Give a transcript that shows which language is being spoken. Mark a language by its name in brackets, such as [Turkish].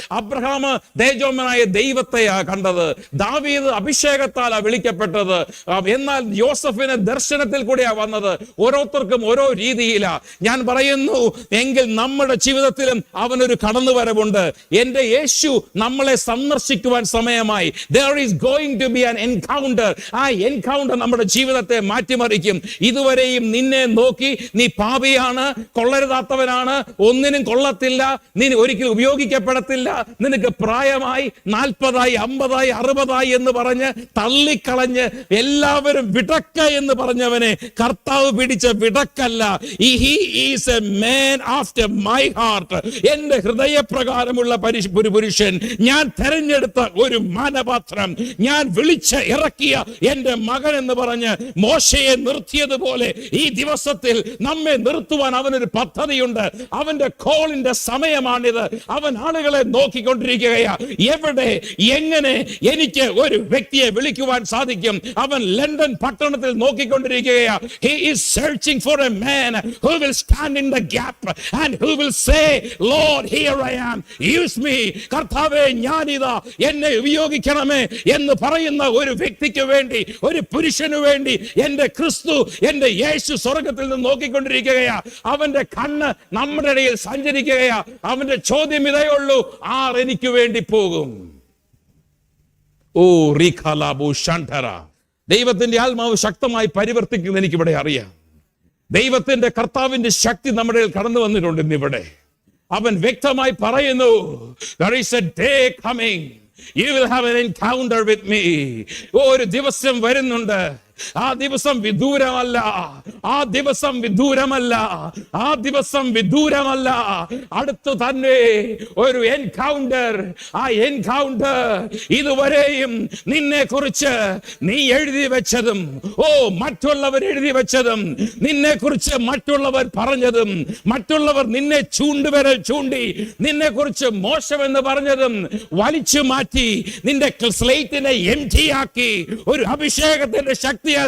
[Malayalam] Abraham തേജോമനായ ദൈവത്തെയാ കണ്ടത്. ദാവീദ് അഭിഷേകത്താലാ വിളിക്കപ്പെട്ടത്. എന്നാൽ യോസഫിന് ദർശനത്തിൽ കൂടെയാ വന്നത്. ഓരോരുത്തർക്കും ഓരോ രീതിയിലാ. ഞാൻ പറയുന്നു എങ്കിൽ നമ്മുടെ ജീവിതത്തിലും അവനൊരു കടന്നുവരവുണ്ട്. എന്റെ യേശു നമ്മളെ സന്ദർശിക്കുവാൻ സമയമായി. [English] There is going to be an encounter. [Malayalam] ആ എൻകൗണ്ടർ നമ്മുടെ ജീവിതത്തെ മാറ്റിമറിക്കും. ഇതുവരെയും നിന്നെ നോക്കി നീ പാപിയാണ്, കൊള്ളരുതാത്തവനാണ്, ഒന്നിനും കൊള്ളത്തില്ല, നീ ഒരിക്കലും ഉപയോഗിക്കപ്പെടത്തില്ല, നിനക്ക് പ്രായമായി 40-ആയി 50-ആയി 60-ആയി എന്ന് പറഞ്ഞ് തള്ളിക്കളഞ്ഞ് എല്ലാവരും വിടക്ക എന്ന് പറഞ്ഞവനെ കർത്താവ് പിടിച്ച വിടക്കല്ല. [English] He is a man after my heart. [Malayalam] എന്റെ ഹൃദയപ്രകാരമുള്ള ഒരു പുരുഷൻ, ഞാൻ തെരഞ്ഞെടുത്ത ഒരു മാനപാത്രം, ഞാൻ വിളിച്ച് ഇറക്കിയ എന്റെ മകൻ എന്ന് പറഞ്ഞ് മോശയെ നിർത്തിയതുപോലെ ഈ ദിവസത്തിൽ നമ്മെ നിർത്തുവാൻ അവനൊരു പദ്ധതിയുണ്ട്. അവന്റെ കോളിന്റെ സമയമാണിത്. അവൻ ആളുകളെ നോക്കിക്കൊണ്ടിരിക്കുകയാ. എവിടെ എങ്ങനെ എനിക്ക് ഒരു വ്യക്തിയെ വിളിക്കുവാൻ സാധിക്കും? അവൻ ലണ്ടൻ പട്ടണത്തിൽ നോക്കിക്കൊണ്ടിരിക്കുകയാ. [English] He is searching for a man who will stand in the gap and who will say, Lord, here I am, use me. [Malayalam] കർത്താവേ, ഞാനിതാ, എന്നെ ഉപയോഗിക്കണമേ എന്ന് പറയുന്ന ഒരു വ്യക്തിക്ക് വേണ്ടി, ഒരു പുരുഷന് വേണ്ടി എന്റെ ക്രിസ്തു, എന്റെ യേശു സ്വർഗത്തിൽ നിന്ന് നോക്കിക്കൊണ്ടിരിക്കുകയാ. അവന്റെ കണ്ണ് നമ്മുടെ ഇടയിൽ സഞ്ചരിക്കുകയാ. അവന്റെ ചോദ്യം ഇതേ ഉള്ളൂ, ആർ എനിക്ക് വേണ്ടി പോകും? ഓ റീഖാലാബു ഷാൻഠറ. ദൈവത്തിന്റെ ആത്മാവ് ശക്തമായി പരിവർത്തിക്കുന്നത് എനിക്കിവിടെ അറിയാം. ദൈവത്തിന്റെ കർത്താവിന്റെ ശക്തി നമ്മുടെ കടന്നു വന്നിട്ടുണ്ട് ഇന്നിവിടെ. അവൻ വ്യക്തമായി പറയുന്നു, [English] there is a day coming, you will have an encounter with me. [Malayalam] ഒരു ദിവസം വരുന്നുണ്ട്, ആ ദിവസം വിദൂരമല്ല, ആ ദിവസം വിദൂരമല്ല, ആ ദിവസം വിദൂരമല്ല, അടുത്തു തന്നെ ഒരു എൻകൗണ്ടർ. ആ എൻകൗണ്ടർ ഇതുവരെയും നിന്നെ കുറിച്ച് നീ എഴുതി വെച്ചതും, മറ്റുള്ളവർ എഴുതി വെച്ചതും, നിന്നെ കുറിച്ച് മറ്റുള്ളവർ പറഞ്ഞതും, മറ്റുള്ളവർ നിന്നെ ചൂണ്ടുവിരൽ ചൂണ്ടി നിന്നെ കുറിച്ച് മോശമെന്ന് പറഞ്ഞതും വലിച്ചു മാറ്റി നിന്റെ സ്ലേറ്റിനെ എംപ്റ്റി ആക്കി ഒരു അഭിഷേകത്തിന്റെ ശക്തി